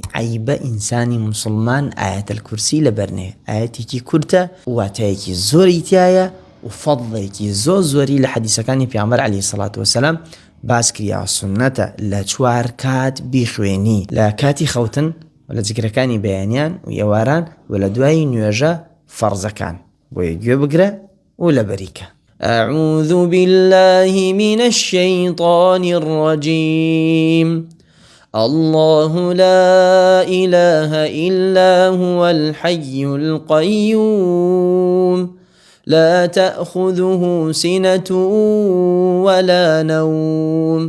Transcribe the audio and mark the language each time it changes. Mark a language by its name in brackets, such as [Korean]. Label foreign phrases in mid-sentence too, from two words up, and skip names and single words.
[Central Kurdish] عیبە ئینسانی موسڵمان ئاەتەل کورسی لەبەر نێ، ئاەتێکی کورتە واتایەکی زۆری تایە و فەضڵێکی زۆری لە حەدیسەکانی پێغەمبەر [Arabic] عەلەیهی سەڵات وەسەلام [Central Kurdish] باس کریا. سونەتە لە 4 کات بیخوێنی، لە کاتی خەوتن و لە جگرەکانی بەیانیان و ئێواران و لە دوای نوێژە فەرزەکان بۆیە گوێ بگرە و لە بەریکە. [Arabic] أعوذ بالله من الشيطان الرجيم. الله لا إله إلا هو الحي القيوم لا تأخذه سنة ولا نوم